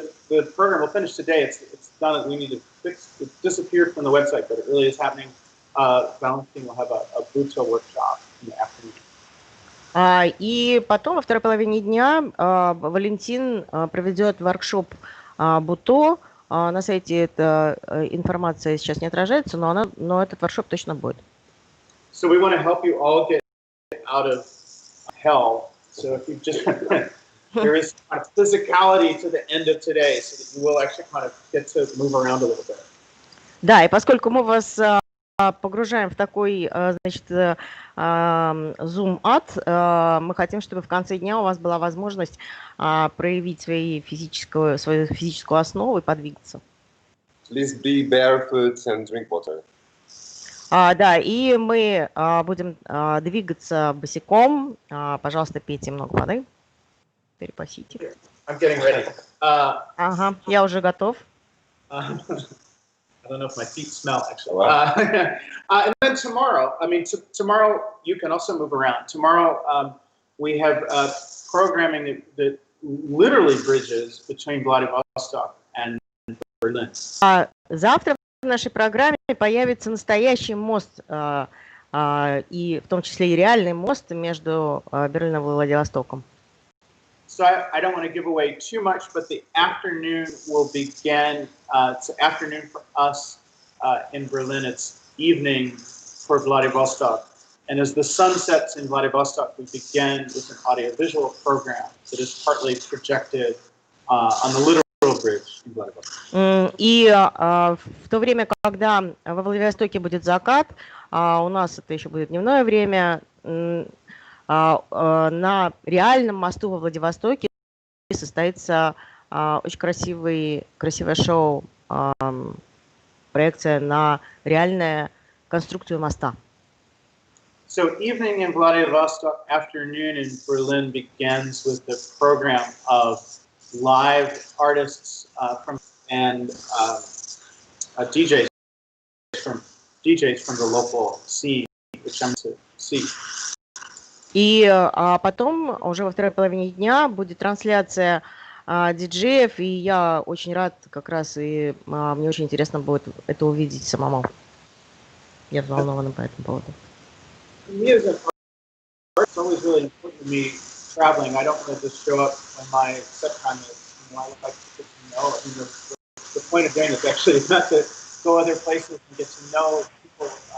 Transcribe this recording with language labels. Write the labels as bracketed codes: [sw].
[en] The program will finish today. It's done. We need to fix. It disappeared from the website, but it really is happening. Valentin will have a Buto workshop in the afternoon. [ru] И потом, во второй половине дня, Валентин проведет воркшоп Буто. На сайте эта информация сейчас не отражается, но этот воркшоп точно будет. [en] So we want to help you all get out of hell. So if you just there is kind of physicality to the end of today, so that you will actually kind of get to move around a little bit. [ru] Да, и поскольку мы вас погружаем в такой, значит, зум-ад, мы хотим, чтобы в конце дня у вас была возможность проявить свою физическую основу и подвигаться. [en] Please be barefoot and drink water. [ru] Да, и мы будем двигаться босиком. Пожалуйста, пейте много воды. Перепасите. [en] I'm getting ready. [ru] Ага, я уже готов. [en] I don't know if my feet smell, actually. And then tomorrow, tomorrow you can also move around. Tomorrow we have programming that literally bridges between Vladivostok and Berlin. [ru] Завтра в нашей программе появится настоящий мост, и в том числе и реальный мост между Берлином и Владивостоком. [en] So I don't want to give away too much, but the afternoon will begin. It's afternoon for us in Berlin. It's evening for Vladivostok. And as the sun sets in Vladivostok, we begin with an audiovisual program that is partly projected on the literal bridge in Vladivostok. [ru] И в то время, когда во Владивостоке будет закат, у нас это еще будет дневное время, на реальном мосту во Владивостоке состоится очень красивое шоу, проекция на реальную конструкцию моста. [en] So evening in Vladivostok, afternoon in Berlin begins with the program of live artists and DJs from the local scene, which I'm to see. [ru] И потом, уже во второй половине дня, будет трансляция диджеев, и я очень рад, как раз, и мне очень интересно будет это увидеть самому. Я взволнована по этому поводу. [en] It's always really important to me traveling. I don't want to just show up when my set time is. I would like to get to know. The point of doing this actually is not to go other places and get to know people.